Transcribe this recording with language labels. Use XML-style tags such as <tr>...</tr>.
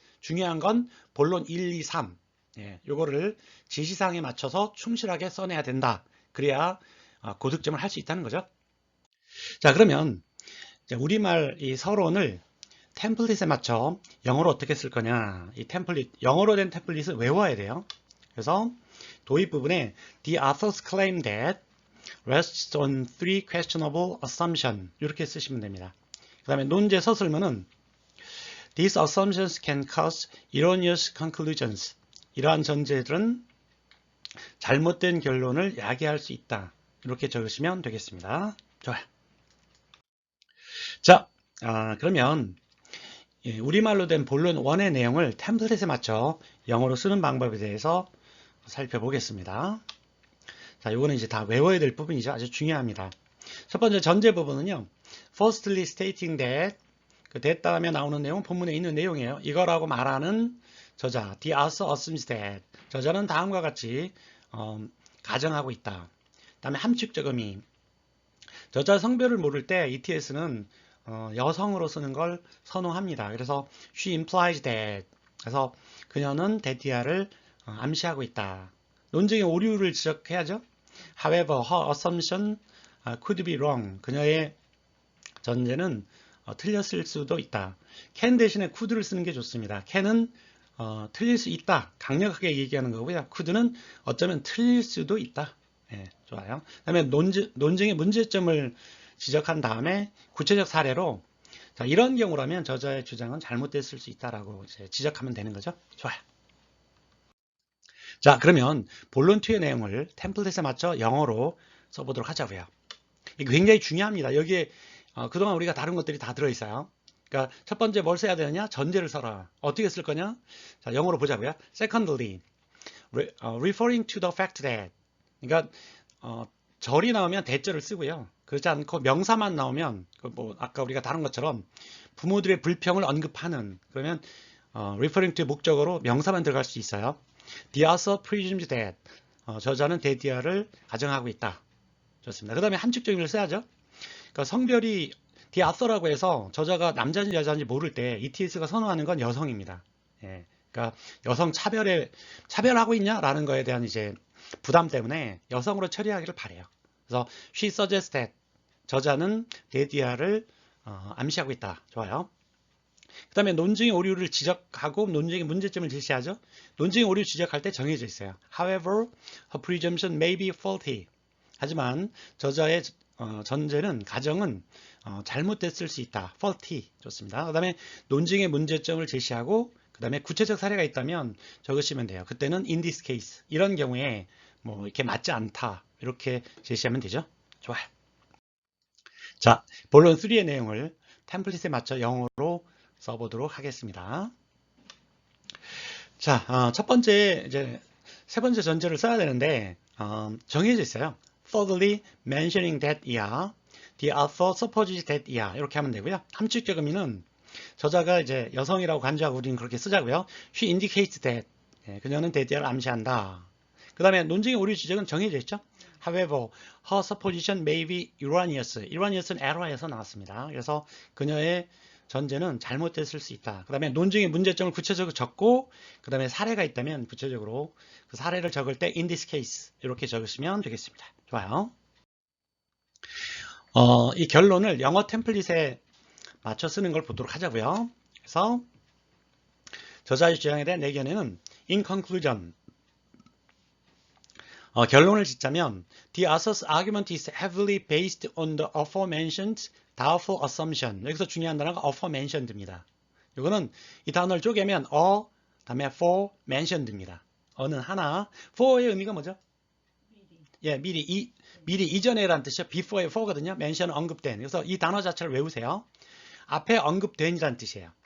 <ko>중요한 건 본론 1, 2, 3. 예, 요거를 지시사항에 맞춰서 충실하게 써내야 된다. 그래야 고득점을 할 수 있다는 거죠. 자, 그러면 우리말 이 서론을 템플릿에 맞춰 영어로 어떻게 쓸 거냐. 이 템플릿, 영어로 된 템플릿을 외워야 돼요. 그래서 도입 부분에</ko> <en>The authors claim that rests on three questionable assumptions</en> <ko>이렇게 쓰시면 됩니다. 그 다음에 논제 서술문은</ko> <en>These assumptions can cause erroneous conclusions.</en> <ko>이러한 전제들은 잘못된 결론을 야기할 수 있다. 이렇게 적으시면 되겠습니다. 좋아요. 자, 그러면 우리말로 된 본론 1의 내용을 템플릿에 맞춰 영어로 쓰는 방법에 대해서 살펴보겠습니다. 자, 요거는 이제 다 외워야 될 부분이죠. 아주 중요합니다. 첫 번째 전제 부분은요.</ko> <en>Firstly stating that</en> <ko>그 that 다음에 나오는 내용은 본문에 있는 내용이에요. 이거라고 말하는 저자</ko> <en>The author assumes that</en> <ko>저자는 다음과 같이 가정하고 있다. 그 다음에 함축적 의미 저자 성별을 모를 때 ETS는 여성으로 쓰는 걸 선호합니다. 그래서</ko> <en>she implies that</en> <ko>그래서 그녀는 데디아를 암시하고 있다. 논증의 오류를 지적해야죠.</ko> <en>However, her assumption could be wrong.</en> <ko>그녀의 전제는 틀렸을 수도 있다. can 대신에 could를 쓰는 게 좋습니다. can은 틀릴 수 있다. 강력하게 얘기하는 거고요. could는 어쩌면 틀릴 수도 있다. 예, 좋아요. 그 다음에 논증의 문제점을 지적한 다음에 구체적 사례로 자, 이런 경우라면 저자의 주장은 잘못됐을 수 있다라고 이제 지적하면 되는 거죠. 좋아요. 자, 그러면 본론 2의 내용을 템플릿에 맞춰 영어로 써보도록 하자고요. 이게 굉장히 중요합니다. 여기에 그동안 우리가 다룬 것들이 다 들어있어요. 그러니까 첫 번째 뭘 써야 되느냐? 전제를 써라. 어떻게 쓸 거냐? 자, 영어로 보자고요.</ko> <en>Secondly, referring to the fact that</en> <ko>그러니까 절이 나오면 대절을 쓰고요. 그렇지 않고 명사만 나오면 뭐 아까 우리가 다룬 것처럼 부모들의 불평을 언급하는 그러면 referring to 목적어로 명사만 들어갈 수 있어요.</ko> <en>The author presumes that</en> <ko>저자는 데디아를 가정하고 있다. 좋습니다. 그 다음에 함축적 의미를 써야죠. 그러니까 성별이 the author라고 해서 저자가 남자인지 여자인지 모를 때 ETS가 선호하는 건 여성입니다. 예, 그러니까 여성 차별하고 있냐라는 거에 대한 이제 부담 때문에 여성으로 처리하기를 바래요. 그래서</ko> <en>she suggests that</en> <ko>저자는 데디아를 암시하고 있다. 좋아요. 그 다음에 논증의 오류를 지적하고 논증의 문제점을 제시하죠. 논증의 오류 지적할 때 정해져 있어요.</ko> <en>However, her presumption may be faulty.</en> <ko>하지만 저자의 전제는 가정은 잘못됐을 수 있다. faulty 좋습니다. 그 다음에 논증의 문제점을 제시하고 그 다음에 구체적 사례가 있다면 적으시면 돼요. 그때는 in this case 이런 경우에 뭐 이렇게 맞지 않다 이렇게 제시하면 되죠. 좋아요. 자, 본론 3의 내용을 템플릿에 맞춰 영어로 써보도록 하겠습니다. 자, 첫 번째 이제 세 번째 전제를 써야 되는데 정해져 있어요.</ko> <en>Thirdly, mentioning that the author supposes that</en> <ko>이렇게 하면 되고요. 함축적 의미는 저자가 이제 여성이라고 간주하고 우리는 그렇게 쓰자고요.</ko> <en>She indicates that</en> <ko>그녀는 that를 암시한다. 그 다음에 논증의 오류 지적은 정해져 있죠.</ko> <en>However, her supposition may be erroneous.</en> <ko>erroneous는 error에서 나왔습니다. 그래서 그녀의 전제는 잘못됐을 수 있다. 그 다음에 논증의 문제점을 구체적으로 적고 그 다음에 사례가 있다면 구체적으로 그 사례를 적을 때 in this case 이렇게 적으시면 되겠습니다. 좋아요. 이 결론을 영어 템플릿에 맞춰 쓰는 걸 보도록 하자고요. 그래서 저자의 주장에 대한 내 견해는</ko> <en>in conclusion</en> <ko>결론을 짓자면</ko> <en>the author's argument is heavily based on the aforementioned doubtful assumption.</en> <ko>여기서 중요한 단어가 aforementioned입니다. 이거는 이 단어를 쪼개면 다음에 aforementioned입니다. 어는 하나, for의 의미가 뭐죠? 미리 이전에라는 뜻이요. before의 for거든요. mention은 언급된. 그래서 이 단어 자체를 외우세요. 앞에 언급된이라는 뜻이에요.</ko>